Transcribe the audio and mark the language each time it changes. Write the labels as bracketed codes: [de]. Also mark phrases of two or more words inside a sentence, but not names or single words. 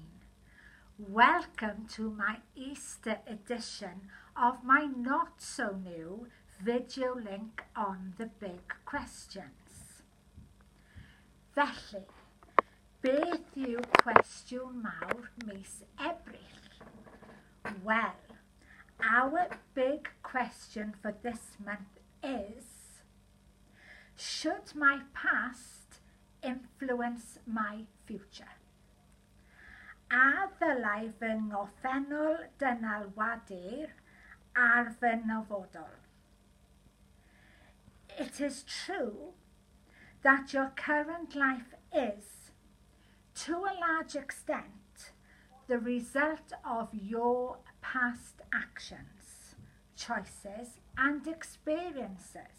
[en] Welcome to my Easter edition of my not-so-new video link on the big questions. [cy] Felly, beth yw cwestiwn mawr mis Ebrill? [en] Well, our big question for this month is, should my past influence my future? [cy] A ddylai fy ngoffennol dynalwadur ar fy nyfodol? [en] It is true that your current life is, to a large extent, the result of your past actions, choices, and experiences.